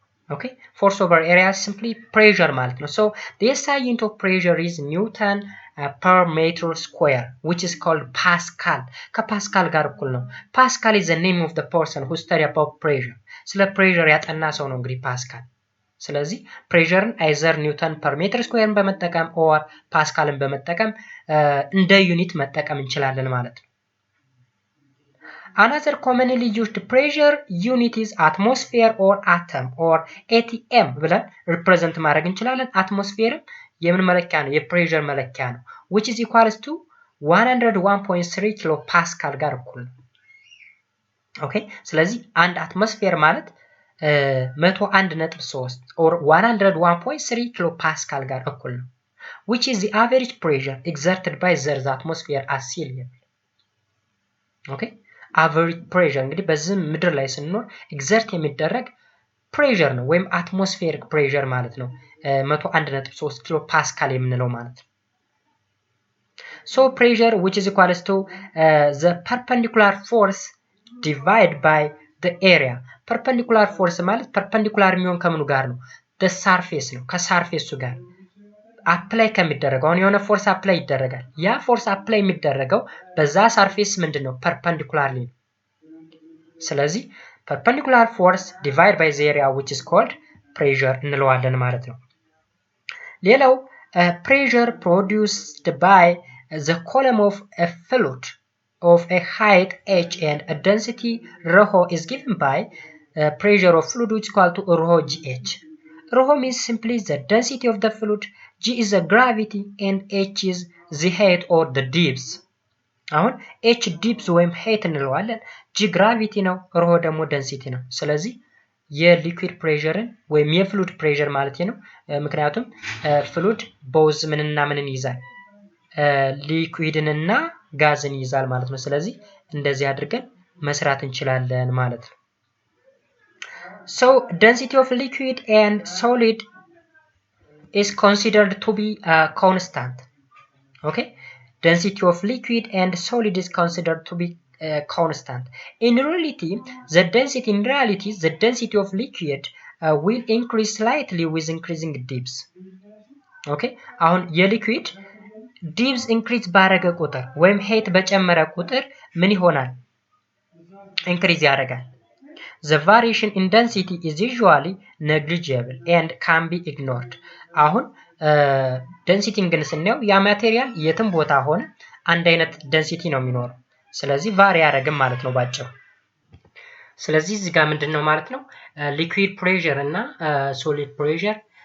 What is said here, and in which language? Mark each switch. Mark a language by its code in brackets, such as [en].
[en] okay force over area simply pressure ማለት ነው። so the SI unit of pressure is Newton per meter square which is called Pascal ከፓስካል ጋር እኩል ነው። Pascal is the name of the person who study about pressure ስለ pressure ያጠና ሰው ነው እንግዲህ ፓስካል። [am] ስለዚህ ፕሬሸርን አይዘር ኒውተን ፐር ሜትር ስኩዌርን በመጠቀም ኦር ፓስካልን በመጠቀም እንደ ዩኒት መጠቀም እንችላለን ማለት ነው። [en] Another commonly used pressure unit is atmosphere or atom or ATM [am] ብለን represent ማድረግ እንችላለን። atmosphere የምን መለኪያ ነው? የፕሬሸር መለኪያ ነው። which is equals to 101.3 ኪሎ ፓስካል ጋር እኩል ነው። ኦኬ ስለዚህ አንድ አትሞስፌር ማለት 101.3 or 101.3 ኪሎ ፓስካል ጋር እኩል ነው። [en] which is the average pressure exerted by the atmosphere at sea level. [am] ኦኬ average pressure እንግዲህ በዚህ ምድር ላይ ስንኖር ኤግዘርት የሚደረግ ፕሬሸር ነው ወይም አትሞስፌሪክ ፕሬሸር ማለት ነው። 101.3 ኪሎ ፓስካል የምንለው ማለት ነው። [en] so pressure which is equals to the perpendicular force divided by the area. [am] perpendicular force ማለት perpendicular የሚሆን ከምኑ ጋር ነው? the surface ነው። ከሰርፌሱ ጋር አፕላይ ከሚደረገው አሁን የሆነ ፎርስ አፕላይ ይደረጋል። ያ ፎርስ አፕላይ የሚደረገው በዛ ሰርፌስ ምንድነው? [en] perpendicularly ነው። ስለዚህ perpendicular force divided by the area which is called pressure [am] እንለዋለን ማለት ነው። ሌላው [en] pressure produced by the column of a fluid of a height h and a density rho is given by pressure of fluid which is equal to rho gh. Rho means simply the density of the fluid, g is the gravity and h is the height or the depth. [am] አሁን h depth ወይም height እንለዋለን፣ g gravity ነው፣ rho ደግሞ density ነው። ስለዚህ የሊኩዊድ ፕሬሸርን ወይም የፍሉድ ፕሬሸር ማለት ነው። ምክንያቱም ፍሉድ ቦዝ ምንና ምንን ይዛል? ሊኩዊድንና ጋዝን ይዛል ማለት ነው። ስለዚህ እንደዚህ አድርገን መስራት እንችላለን ማለት ነው። [en] so density of liquid and solid is considered to be constant. okay density of liquid and solid is considered to be constant. In reality the density of liquid will increase slightly with increasing depth. [am] okay አሁን የሊኩዊድ ዲፕስ ኢንክሪዝ ባረገ ቁጥር ወይም ሄት በጨመረ ቁጥር ምን ይሆናል? ኢንክሪዝ ያደርጋል። [en] the variation in density is usually negligible and can be ignored. [am] አሁን ደንሲቲን ግን ስናየው ያ ማቴሪያል የትም ቦታ ሆነ አንድ አይነት ደንሲቲ ነው የሚኖረው። ስለዚህ ቫሪ ያደርግም ማለት ነው ባጭሩ። ስለዚህ እዚህ ጋር ምንድነው ማለት ነው ሊኩዊድ ፕሬሸር እና ሶሊድ ፕሬሸር